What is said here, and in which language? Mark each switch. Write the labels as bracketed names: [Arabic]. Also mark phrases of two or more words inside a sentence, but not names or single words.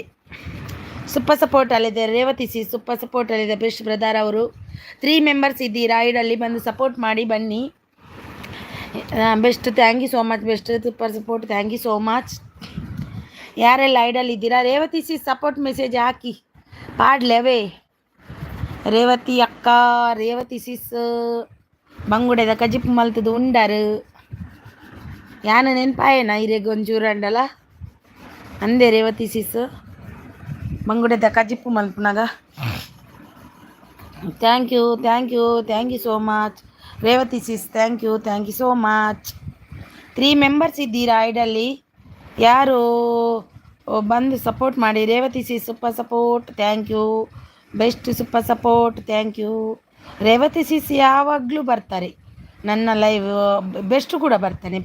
[English] super support [Kannada] ಅಲ್ಲಿದೆ ರೇವತಿ ಸಿ [English] super support [Kannada] ಅಲ್ಲಿದೆ [English] best brother [Kannada] ಅವರು 3 ಮೆಂಬರ್ಸ್ ಇದ್ದೀರಾ ಐಡಲ್ಲಿ ಬಂದು ಸಪೋರ್ಟ್ ಮಾಡಿ ಬನ್ನಿ. [English] best thank you so much best super support thank you so much. [Kannada] ಯಾರೆಲ್ಲ ಐಡಲ್ ಇದ್ದೀರಾ ರೇವತಿ ಸಿ [English] support message [Tulu] ಹಾಕಿ ಪಾಡ್ಲೆವೇ ರೇವತಿ ಅಕ್ಕ ರೇವತಿ ಸಿಸ್ ಬಂಗುಡೆದ ಕಜಿಪ್ ಮಲ್ತದು ಉಂಡರು ಯಾನ ನೆನ್ಪಾಯೇನ ಇರೆಗೆ ಒಂಚೂರು ಅಂಡಲ್ಲ ಅಂದೆ ರೇವತಿ ಸಿಸ್ ಮಂಗುಡೆದ ಕಜಿಪ್ಪು ಮಲ್ಪನಾಗ [English] thank you thank you thank you so much [Tulu] ರೇವತಿ ಸಿಸ್ [English] thank you so much. [Kannada] 3 ಮೆಂಬರ್ಸ್ ಇದ್ದೀರಾ ಐಡಲ್ಲಿ ಯಾರು ಬಂದು ಸಪೋರ್ಟ್ ಮಾಡಿ ರೇವತಿ ಸಿಸ್ [English] super support thank you best super support thank you. [Kannada] ರೇವತಿ ಸಿಸ್ ಯಾವಾಗಲೂ ಬರ್ತಾರೆ ನನ್ನ ಲೈವ್ ಬೆಸ್ಟ್ ಕೂಡ ಬರ್ತಾನೆ.